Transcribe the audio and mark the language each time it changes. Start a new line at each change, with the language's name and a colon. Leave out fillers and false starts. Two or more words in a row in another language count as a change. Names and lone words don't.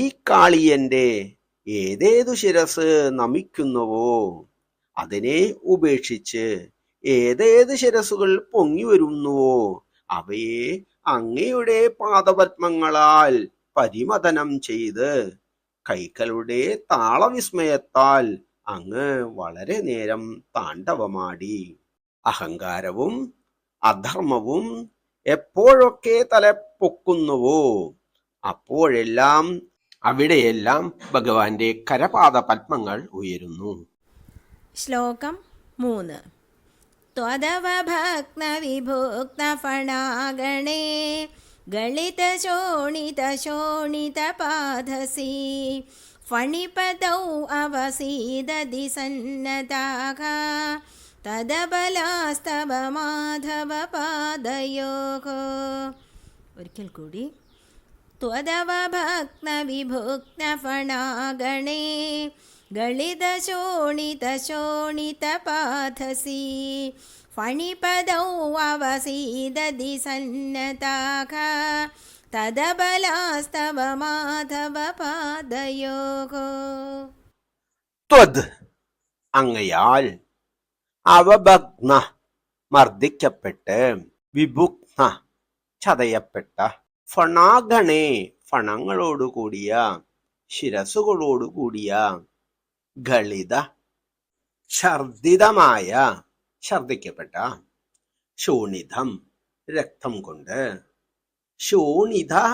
Malayalam: കാളിയന്റെ ഏതേതു ശിരസ് നമിക്കുന്നുവോ അതിനെ ഉപേക്ഷിച്ച് ഏതേത് ശിരസുകൾ പൊങ്ങി വരുന്നുവോ അവയെ അങ്ങയുടെ പാദപത്മങ്ങളാൽ പരിമഥനം ചെയ്ത് കൈകളുടെ താളവിസ്മയത്താൽ അങ്ങ് വളരെ നേരം താണ്ഡവമാടി. അഹങ്കാരവും അധർമ്മവും എപ്പോഴൊക്കെ തലപ്പൊക്കുന്നുവോ അപ്പോഴെല്ലാം അവിടെയെല്ലാം ഭഗവാന്റെ കരപാദ പത്മങ്ങൾ ഉയരുന്നു. ശ്ലോകം 3.
Sanskrit: त्वदवभग्नविभुग्नफणागणे गलितशोणितशोणितपादसी फणिपतौ अवसीदधि सन्नताः तदबलास्तव माधव पादयोः.
Malayalam: ഒരിക്കൽ കൂടി.
Sanskrit: त्वदवभग्नविभुग्नफणागणे गलितशोणितशोणितपादसी फणिपदौ अवसीदधि सन्नताः तदबलास्तव माधव पादयोः.
Malayalam: ത്വദ് അങ്ങയാൽ അവഭഗ്ന മർദ്ദിക്കപ്പെട്ട് വിഭുഗ്ന ചതയപ്പെട്ട ഫണാഗണേ ഫണങ്ങളോടുകൂടിയ ശിരസുകളോടുകൂടിയ ഗളിത ഛർദിതമായ ഛർദിക്കപ്പെട്ട ശോണിതം രക്തം കൊണ്ട് ശോണിത